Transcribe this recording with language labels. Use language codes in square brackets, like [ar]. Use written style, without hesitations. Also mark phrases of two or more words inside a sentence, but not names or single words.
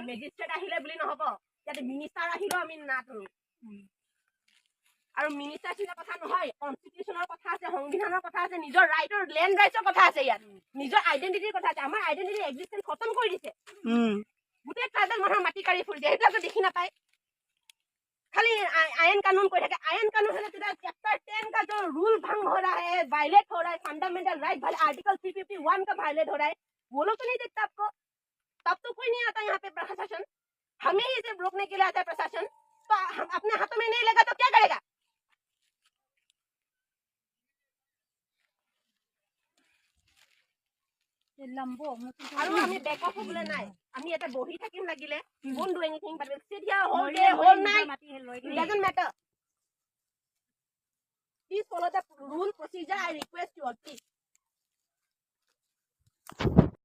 [as] মেজিষ্ট্ৰেট আহিলে বুলি নহব, ইয়াত মিনিষ্টাৰ আহিলেও আমি নাটৰো। আৰু মিনিষ্টাৰ চিন্তা কথা নহয়, কনষ্টিটিউচনৰ কথা আছে, সংবিধানৰ কথা আছে, নিজৰ ৰাইটৰ লেণ্ড ৰাইটৰ কথা আছে, ইয়াত নিজৰ আইডেন্টিটিৰ কথা আছে। আমাৰ [en] identity existence [as] খতম কৰি দিছে, গোটেই ট্ৰাইবেল মানুহৰ মাটি কাঢ়ি ফুৰিছে, সেইবিলাকতো দেখি নাপায়। [hi] खाली आयन कानून कोई है, आयन कानून है तो चैप्टर 10 का जो रूल भंग हो रहा है, वायलेट हो रहा है, [en] fundamental right article [hi] 351 का वायलेट हो रहा है, वो लोग तो नहीं देखता आपको। तब तो कोई नहीं आता यहाँ पे प्रशासन, हमें ही इसे रोकने के लिए आता है प्रशासन। तो हम अपने हाथों में नहीं लेगा तो क्या करेगा? [as] আৰু আমি [en] back off [as] হ'বলৈ নাই, আমি এটা বহি থাকিম লাগিলে, [en] won't do anything but we'll sit here whole day whole night, it doesn't matter. Please follow the rule procedure, I request you all, please.